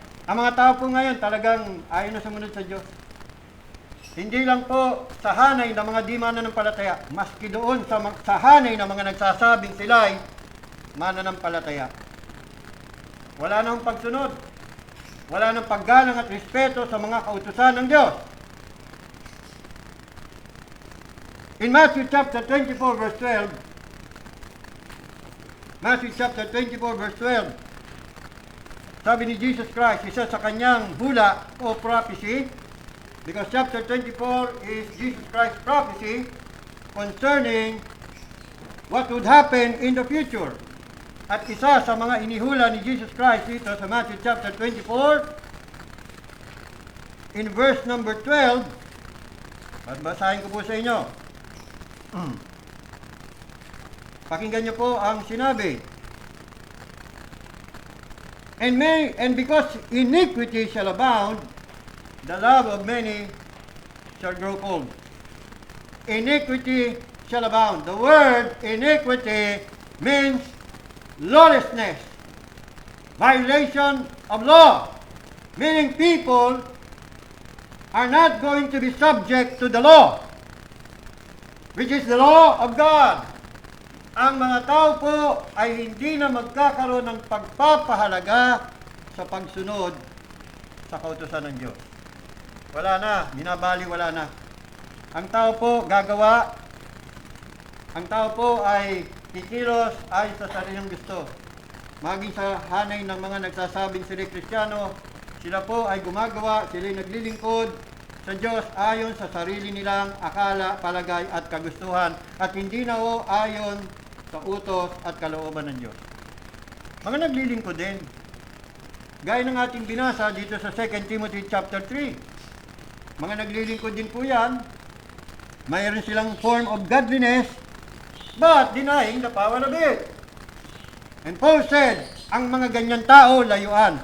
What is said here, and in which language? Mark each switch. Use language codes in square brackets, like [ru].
[tl] Ang mga tao po ngayon talagang ayaw na sumunod sa Diyos. Hindi lang po sa hanay ng mga di mananampalataya, maski doon sa hanay ng mga nagsasabing sila'y mananampalataya. Wala nang pagsunod. Wala nang paggalang at respeto sa mga kautusan ng Diyos. [en] In Matthew chapter 24 verse 12, Matthew chapter 24 verse 12, [tl] sabi ni Jesus Christ, isa sa kanyang hula o [en] prophecy, because chapter 24 is Jesus Christ's prophecy concerning what would happen in the future. [tl] At isa sa mga inihula ni Jesus Christ dito sa Matthew chapter 24, [en] in verse number 12, [tl] at basahin ko po sa inyo. Pakinggan niyo po ang sinabi. [en] And because iniquity shall abound, the love of many shall grow cold. Iniquity shall abound. The word iniquity means lawlessness, violation of law, meaning people are not going to be subject to the law, which is the law of God. [tl] Ang mga tao po ay hindi na magkakaroon ng pagpapahalaga sa pagsunod sa kautusan ng Diyos. Wala na, binabali, wala na. Ang tao po gagawa, ang tao po ay kikilos ay sa sariling gusto. Maging sa hanay ng mga nagsasabing sila Kristiyano, sila po ay gumagawa, sila naglilingkod sa Diyos ayon sa sarili nilang akala, palagay at kagustuhan at hindi na o ayon sa utos at kalooban ng Diyos. Mga naglilingkod din. Gaya ng ating binasa dito sa 2 Timothy chapter 3. Mga naglilingkod din po yan. Mayroon silang [en] form of godliness but denying the power of it. And Paul said, [tl] ang mga ganyan tao layuan.